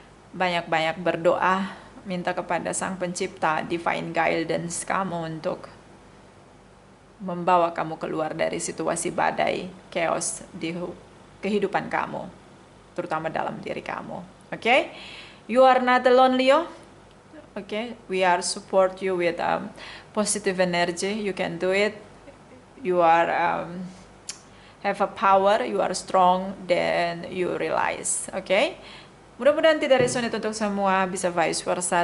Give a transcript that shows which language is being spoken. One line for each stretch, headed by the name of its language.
Indonesian: Banyak-banyak berdoa, minta kepada Sang Pencipta
English: divine guidance
Indonesian: kamu untuk membawa kamu keluar dari situasi badai, chaos di kehidupan kamu, terutama dalam diri kamu.
English: Okay? You are not alone, Leo. Okay? We are support you with positive energy. You can do it. You are have a power, you are strong, then you realize. Okay?
Indonesian: Mudah-mudahan tidak resonate untuk semua, bisa vice versa.